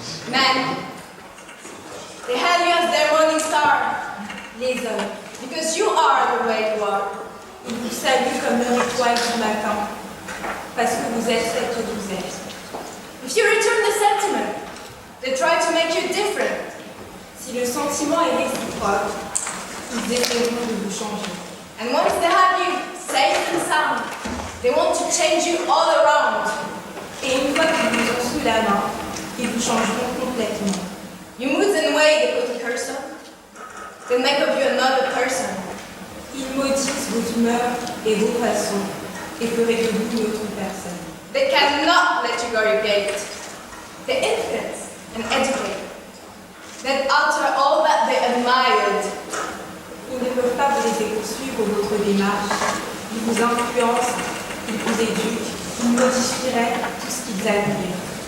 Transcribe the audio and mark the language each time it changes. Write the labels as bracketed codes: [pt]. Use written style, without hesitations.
[en] Man, they have you as their morning star, [fr] les hommes, [en] because you are the way you are. [fr] Ils vous saluent comme leur étoile du matin, parce que vous êtes ce que vous êtes. [en] If you return the sentiment, they try to make you different. [fr] Si le sentiment est réciproque, ils essaieront de vous changer. [en] And once they have you safe and sound, they want to change you all around. [fr] Et une fois qu'ils vous ont sous la main, ils vous changeront complètement. [en] You moods and way they put a curse on, they make of you another person. [fr] Ils maudissent vos humeurs et vos façons et feraient de vous une autre personne. [en] They cannot let you go your gate. They influence and educate. They alter all that they admired. [fr] Ils ne peuvent pas vous laisser poursuivre votre démarche. Ils vous influencent, ils vous éduquent, ils modifieraient tout ce qu'ils admirent.